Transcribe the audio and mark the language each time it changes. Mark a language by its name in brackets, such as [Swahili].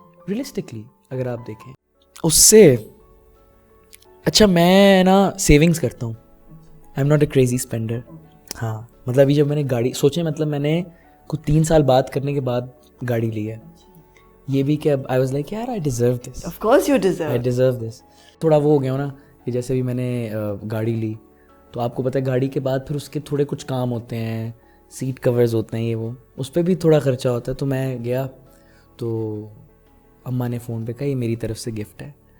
[Urdu] realistically اگر آپ دیکھیں اس سے اچھا میں نا سیونگس کرتا ہوں. [English] I'm not a crazy spender. [Urdu] ہاں مطلب ابھی جب میں نے گاڑی سوچیں، مطلب میں نے کچھ 3 سال بات کرنے کے بعد گاڑی لی ہے. یہ بھی کہ اب [English] I was like [Urdu] یار [English] I deserve this. Of course you deserve. I deserve this. [Urdu] تھوڑا وہ ہو گیا ہو نا کہ جیسے بھی میں نے گاڑی لی تو آپ کو پتہ ہے گاڑی کے بعد پھر اس کے تھوڑے کچھ کام ہوتے ہیں، سیٹ کورز ہوتے ہیں، یہ وہ، اس پہ بھی تھوڑا خرچہ ہوتا ہے. تو میں گیا تو اماں نے فون پہ کہا یہ میری طرف سے گفٹ ہے.